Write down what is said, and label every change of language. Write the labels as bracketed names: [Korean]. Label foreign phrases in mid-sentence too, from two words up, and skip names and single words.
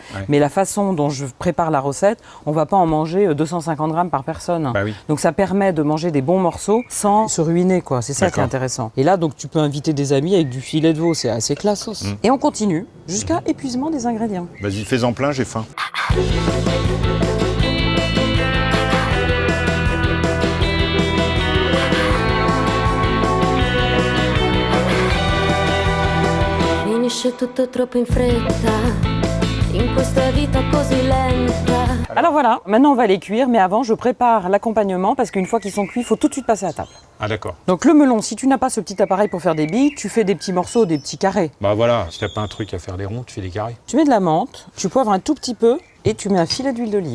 [French] Mais la façon dont je prépare la recette, on va pas en manger 250 grammes par personne. Donc ça permet de manger des bons morceaux sans se ruiner, quoi. C'est ça qui est intéressant. Et là, donc tu peux inviter des amis avec du filet de veau, c'est assez classos. Et on continue jusqu'à épuisement des ingrédients. Vas-y, fais-en plein, j'ai faim. [Italian] Finisce tutto troppo in fretta, in questa vita così lenta. [French] Alors voilà, maintenant on va les cuire, mais avant je prépare l'accompagnement parce qu'une fois qu'ils sont cuits, il faut tout de suite passer à table. Ah d'accord. Donc le melon, si tu n'as pas ce petit appareil pour faire des billes, tu fais des petits morceaux, des petits carrés. Bah voilà, si t'as pas un truc à faire des ronds, tu fais des carrés. Tu mets de la menthe, tu poivres un tout petit peu et tu mets un filet d'huile d'olive.